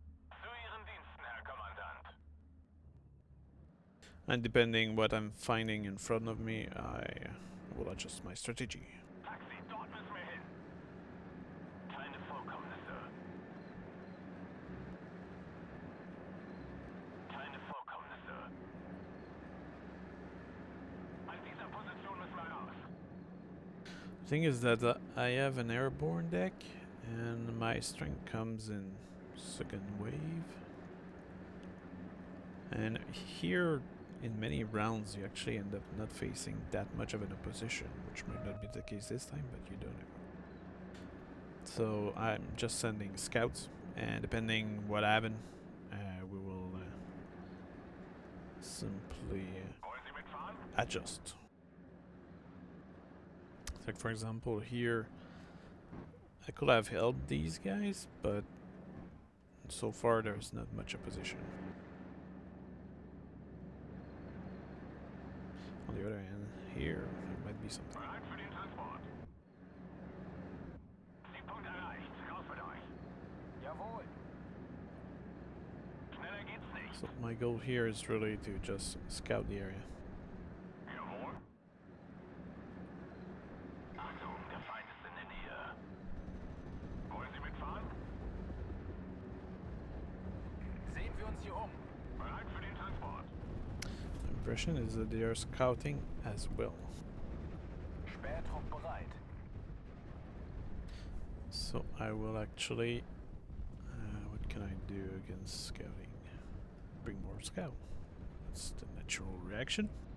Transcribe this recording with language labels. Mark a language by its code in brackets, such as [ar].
[de] Zu Ihren Diensten, Herr Kommandant. [en] And depending what I'm finding in front of me, I will adjust my strategy. [de] Taxi, dort müssen wir hin. Keine Vorkommnisse. Keine Vorkommnisse. An dieser Position müssen wir raus. [en] The thing is that I have an airborne deck and my strength comes in second wave. And here in many rounds you actually end up not facing that much of an opposition, which might not be the case this time, but you don't know. So I'm just sending scouts, and depending what happens, we will simply [de] Wollen Sie mitfahren? [en] adjust. Like for example here, I could have helped these guys, but so far there's not much opposition. On the other hand, here there might be something. [de] Bereit für den Transport. Zielpunkt erreicht. Raus mit euch. Jawohl. Schneller geht's nicht. [en] So my goal here is really to just scout the area. [de] Jawohl. Achtung, der Feind ist in der Nähe. Wollen Sie mitfahren? Sehen wir uns hier um. Bereit für den Transport. [en] My impression is that they are scouting as well. [de] Spähtrupp bereit. [en] So I will actually, what can I do against scouting? Bring more scout. That's the natural reaction.